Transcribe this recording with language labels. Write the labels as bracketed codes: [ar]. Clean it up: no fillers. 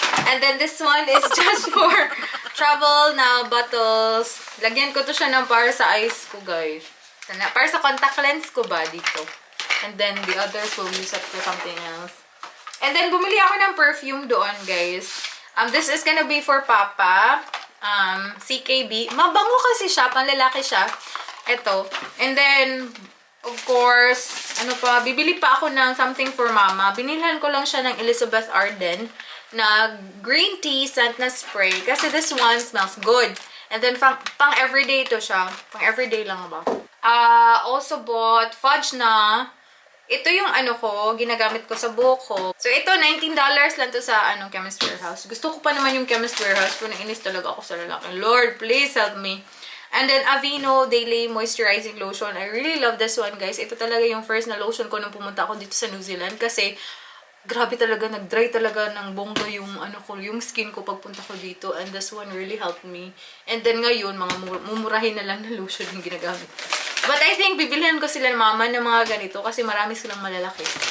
[en] And then this one is just for travel na bottles. [tl] Lagyan ko to siya ng para sa eyes ko, guys. Para sa contact lens ko ba dito. [en] And then the others will use up for something else. [tl] And then, bumili ako ng perfume doon, guys. [en] This is gonna be for Papa. [tl] CKB. Mabango kasi siya. Panlalaki siya. Ito. And then, of course, bibili pa ako ng something for Mama. Binilhan ko lang siya ng Elizabeth Arden na green tea scent na spray. [en] Kasi this one smells good. [tl] And then, pang everyday to siya. Pang everyday lang ba? Also bought fudge na. Ito yung ginagamit ko sa buhok ko. So, ito, $19 lang to sa, Chemist Warehouse. Gusto ko pa naman yung Chemist Warehouse, pero nainis talaga ako sa lalaki. [en] Lord, please help me. And then, Aveeno Daily Moisturizing Lotion. I really love this one, guys. [tl] Ito talaga yung first na lotion ko nung pumunta ako dito sa New Zealand. Kasi, grabe talaga, nag-dry talaga ng bongga yung, yung skin ko pagpunta ko dito. [en] And this one really helped me. [tl] And then, ngayon, mga mumurahin na lang na lotion yung ginagamit ko. But I think, bibilhan ko sila ng Mama ng mga ganito kasi marami silang malalaki.